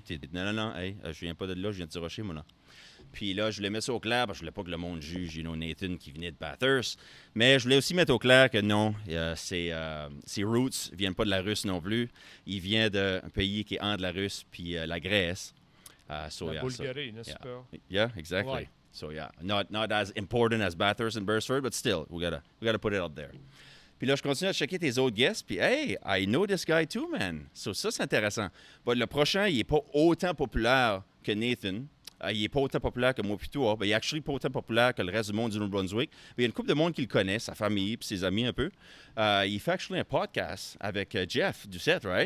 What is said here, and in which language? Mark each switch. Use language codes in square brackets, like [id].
[fr] Puis tu dis non, hey, je viens pas de là, je viens de Petit Rocher, moi, là. Puis là, je voulais mettre ça au clair parce que je voulais pas que le monde juge, Nathan qui venait de Bathurst. Mais je voulais aussi mettre au clair que non, ses roots viennent pas de la Russe non plus. Il vient d'un pays qui est entre la Russe puis la Grèce. La Bulgarie, n'est-ce pas? [en] Yeah, exactly. Right. So yeah, not as important as Bathurst and Beresford, but still, we gotta put it out there. [fr] Puis là, je continue à checker tes autres guests, puis hey, I know this guy too, man. So ça, c'est intéressant. But le prochain, il est pas autant populaire que Nathan. Il n'est pas autant populaire que moi puis toi. Il est actually pas autant populaire que le reste du monde du Nouveau-Brunswick. Mais il y a une couple de monde qui le connaît, sa famille puis ses amis un peu. Il fait actually un podcast avec Jeff Doucette, right?